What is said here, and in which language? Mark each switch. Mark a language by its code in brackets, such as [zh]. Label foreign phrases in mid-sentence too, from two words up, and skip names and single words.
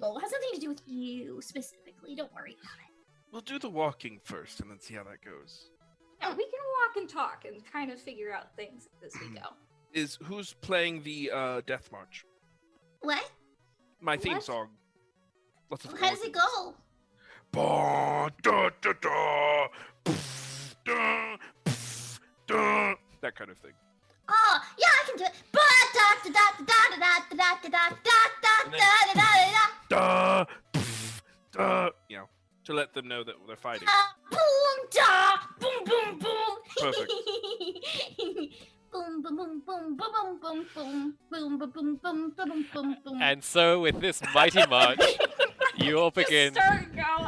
[en] It has nothing to do with you specifically. Don't worry about it. We'll do the walking first and then see how that goes. Yeah, we can walk and talk and kind of figure out things as we go. Who's playing the Death March? What? My theme What? song. Lots of How does it organs. go? Ba, da, da, da, pff, da, pff, da, that kind of thing. Oh, yeah, I can do it. Ba da da da da da da da da da And da then- da da da Da, pff, da, you know, to let them know that they're fighting. da. Boom da, boom boom boom. Perfect. Boom boom boom boom boom boom boom boom boom boom boom boom boom boom. And so, with this mighty march, you all begin Just start going.